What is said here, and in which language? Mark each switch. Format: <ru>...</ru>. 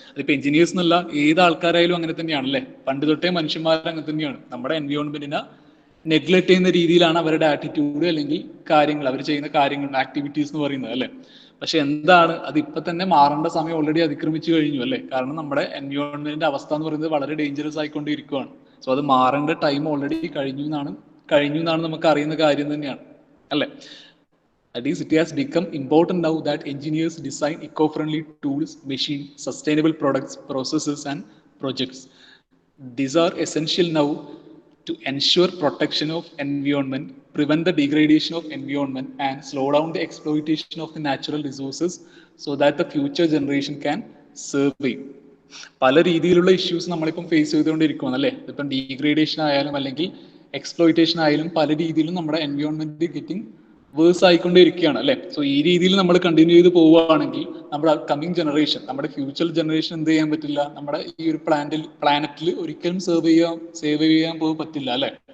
<ml>അതിപ്പോ എഞ്ചിനീയേഴ്സ് എന്നല്ല, ഏത് ആൾക്കാരായാലും അങ്ങനെ തന്നെയാണല്ലേ. പണ്ട് തൊട്ടേ മനുഷ്യന്മാർ അങ്ങനെ തന്നെയാണ്, നമ്മുടെ എൻവയോൺമെന്റിനെ നെഗ്ലക്ട് ചെയ്യുന്ന രീതിയിലാണ് അവരുടെ ആറ്റിറ്റ്യൂഡ് അല്ലെങ്കിൽ കാര്യങ്ങൾ, അവർ ചെയ്യുന്ന കാര്യങ്ങൾ, ആക്ടിവിറ്റീസ് എന്ന് പറയുന്നത് അല്ലെ. പക്ഷെ എന്താണ്, അത് ഇപ്പൊ തന്നെ മാറേണ്ട സമയം ഓൾറെഡി അതിക്രമിച്ചു കഴിഞ്ഞു അല്ലെ. കാരണം നമ്മുടെ എൻവയോൺമെന്റിന്റെ അവസ്ഥ എന്ന് പറയുന്നത് വളരെ ഡേഞ്ചറസ് ആയിക്കൊണ്ടിരിക്കുകയാണ്. സോ അത് മാറേണ്ട ടൈം ഓൾറെഡി കഴിഞ്ഞു എന്നാണ് നമുക്ക് അറിയുന്ന കാര്യം തന്നെയാണ് അല്ലെ.</ml> <en>That is, it has become important now that engineers design eco-friendly tools, machines, sustainable products, processes and projects. These are essential now to ensure protection of environment, prevent the degradation of environment and slow down the exploitation of the natural resources so that the future generation can survive.</en> <ml>പല രീതിയിലുള്ള issues നമ്മളിപ്പം face ചെയ്തുകൊണ്ടിരിക്കുകയാണ് അല്ലേ. ഇപ്പം degradation ആയാലും അല്ലെങ്കിൽ exploitation ആയാലും പല രീതിയിലും നമ്മുടെ എൻവയോൺമെന്റ് ഗെറ്റിംഗ് വേഴ്സ് ആയിക്കൊണ്ടിരിക്കുകയാണ് അല്ലെ. സോ ഈ രീതിയിൽ നമ്മൾ കണ്ടിന്യൂ ചെയ്ത് പോവുകയാണെങ്കിൽ നമ്മുടെ കമ്മിങ് ജനറേഷൻ, നമ്മുടെ ഫ്യൂച്ചർ ജനറേഷൻ എന്ത് ചെയ്യാൻ പറ്റില്ല, നമ്മുടെ ഈ ഒരു പ്ലാനറ്റിൽ ഒരിക്കലും സേവ് ചെയ്യാൻ പോകാൻ പറ്റില്ല അല്ലെ.</ml>